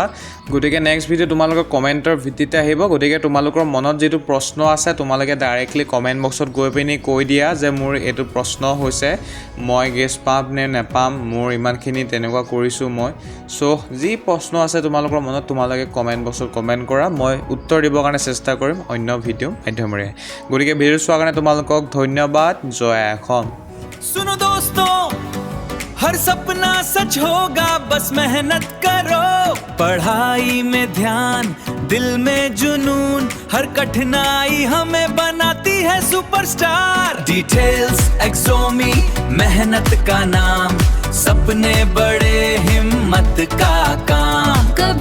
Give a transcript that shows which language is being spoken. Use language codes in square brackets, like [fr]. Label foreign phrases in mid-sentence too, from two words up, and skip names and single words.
[as] গতিকে [en] next video' [as] তোমালোকৰ কমেণ্টৰ ভিত্তিতে আহিব। গতিকে তোমালোকৰ মনত যিটো প্ৰশ্ন আছে তোমালোকে ডাইৰেক্টলি কমেণ্ট বক্সত গৈ পিনি কৈ দিয়া যে মোৰ এইটো প্ৰশ্ন হৈছে, মই গ্ৰেছ পাম নে নেপাম, মোৰ ইমানখিনি তেনেকুৱা কৰিছোঁ মই। চ' যি প্ৰশ্ন আছে তোমালোকৰ মনত তোমালোকে কমেণ্ট বক্সত কমেণ্ট কৰা, মই উত্তৰ দিবৰ কাৰণে চেষ্টা কৰিম অন্য ভিডিঅ' মাধ্যমেৰে। গতিকে ভিডিঅ' চোৱাৰ কাৰণে তোমালোকক ধন্যবাদ। জয় অসম। [hi] सुनो दोस्तों, हर सपना सच होगा, बस मेहनत करो। पढ़ाई में ध्यान, दिल में जुनून, हर कठिनाई हमें बनाती है सुपरस्टार। डिटेल्स एक्सोमी, मेहनत का नाम, सपने बड़े हिम्मत का काम।